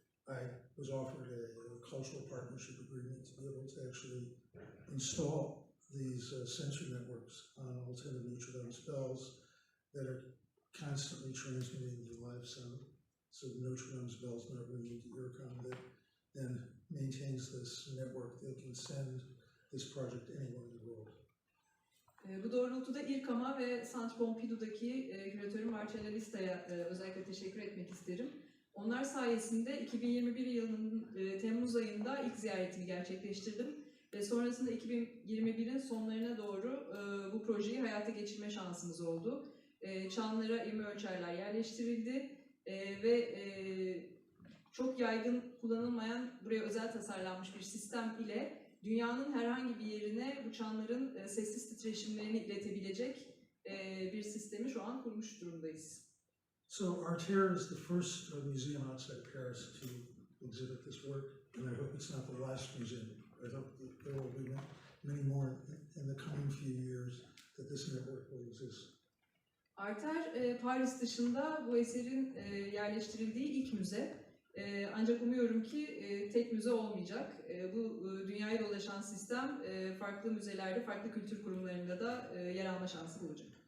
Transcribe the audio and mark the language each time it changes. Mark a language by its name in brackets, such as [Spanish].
[English] I was offered a cultural partnership agreement to be able to actually install these sensor networks on all 10 of Notre-Dame's bells that are constantly transmitting the live sound. So the Notre-Dame's bells not running into earcom that then maintains this network that can send this project anywhere in the world. [Turkish] Bu doğrultuda İRKAM'a ve Centre Pompidou'daki küratörüm Marcella Lista'ya özellikle teşekkür etmek isterim. Onlar sayesinde 2021 yılının Temmuz ayında ilk ziyaretini gerçekleştirdim ve sonrasında 2021'in sonlarına doğru bu projeyi hayata geçirme şansımız oldu. Çanlara ivme ölçerler yerleştirildi ve çok yaygın kullanılmayan, buraya özel tasarlanmış bir sistem ile dünyanın herhangi bir yerine bu çanların sessiz titreşimlerini iletebilecek bir sistemi şu an kurmuş durumdayız. [English] So Arter is the first museum outside Paris to exhibit this work, and I hope it's not the last museum. I hope that there will be many more in the coming few years that this network will exist. [Turkish] Arter, Paris dışında bu eserin yerleştirildiği ilk müze. Ancak umuyorum ki tek müze olmayacak. Bu dünyaya dolaşan sistem farklı müzelerde, farklı kültür kurumlarında da yer alma şansı bulacak.